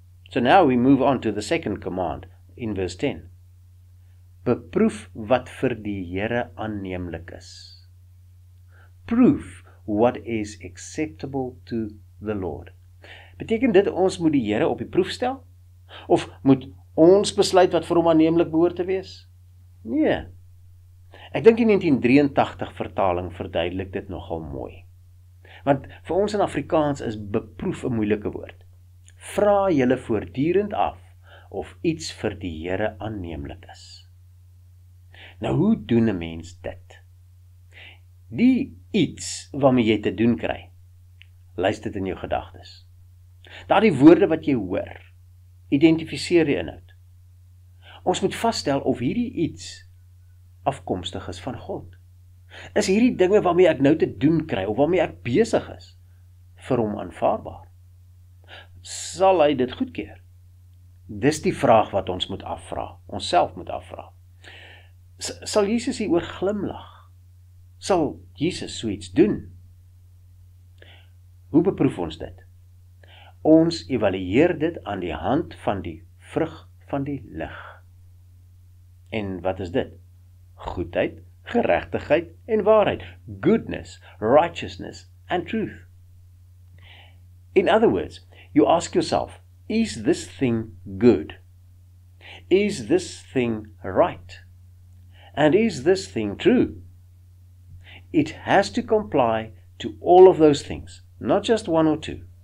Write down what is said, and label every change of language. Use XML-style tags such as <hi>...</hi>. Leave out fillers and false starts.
<en>So now we move on to the second command in verse 10.</en> <af>Beproef wat vir die Here aanneemlik is.</af> <en>Prove what is acceptable to the Lord.</en> <af>Beteken dit ons moet die Here op die proef stel? Of moet ons besluit wat vir hom aanneemlik behoort te wees? Nee. Ek dink die 1983 vertaling verduidelik dit nogal mooi. Want vir ons in Afrikaans is beproef 'n moeilike woord. Vra julle voortdurend af of iets vir die Here aanneemlik is. Nou hoe doen 'n mens dit? Die iets waarmee jy te doen kry, lys dit in jou gedagtes. Daardie woorde wat jy hoor, identifiseer die inhoud. Ons moet vasstel of hierdie iets afkomstig is van God. Is hierdie dinge waarmee ek nou te doen kry, of waarmee ek besig is, vir hom aanvaarbaar? Sal hy dit goedkeur? Dis die vraag wat ons moet afvra, onsself moet afvra. Sal Jesus hieroor glimlag? Sal Jesus so iets doen? Hoe beproef ons dit? Ons evalueer dit aan die hand van die vrug van die lig. En wat is dit? Goedheid, geregtigheid en waarheid.</af> <en>Goodness, righteousness and truth. In other words, you ask yourself, is this thing good? Is this thing right? And is this thing true? It has to comply to all of those things, not just one or two.</en>